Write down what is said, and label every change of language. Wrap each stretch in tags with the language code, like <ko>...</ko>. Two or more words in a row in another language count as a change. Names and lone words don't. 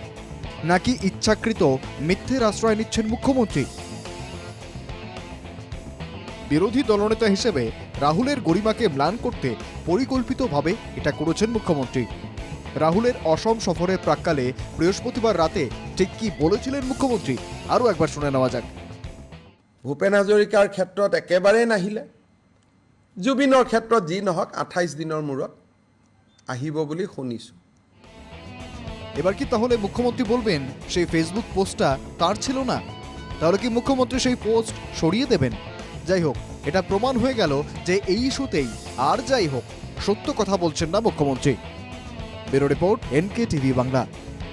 <bn>নাকি ইচ্ছাকৃত মিথ্যের আশ্রয় নিচ্ছেন মুখ্যমন্ত্রী? বিরোধী দলনেতা হিসেবে রাহুলের গরিমাকে ম্লান করতে পরিকল্পিতভাবে এটা করেছেন মুখ্যমন্ত্রী। রাহুলের অসম সফরের প্রাক্কালে বৃহস্পতিবার রাতে ঠিক কি বলেছিলেন মুখ্যমন্ত্রী আরও একবার শুনে নেওয়া যাক।</bn> <as>ভূপেন হাজৰিকাৰ ক্ষেত্ৰত একেবাৰেই নাহিলে। জুবিনৰ ক্ষেত্ৰত যি নহওক 28 দিনৰ মূৰত আহিব বুলি শুনিছোঁ।</as> <bn>এবার কি তাহলে মুখ্যমন্ত্রী বলবেন সেই ফেসবুক পোস্টটা তার ছিল না? তাহলে কি মুখ্যমন্ত্রী সেই পোস্ট সরিয়ে দেবেন? যাই হোক, এটা প্রমাণ হয়ে গেল যে এই ইস্যুতেই আর যাই হোক সত্য কথা বলছেন না মুখ্যমন্ত্রী।</bn> <en>bureau report,</en> <bn>NK টিভি বাংলা।</bn>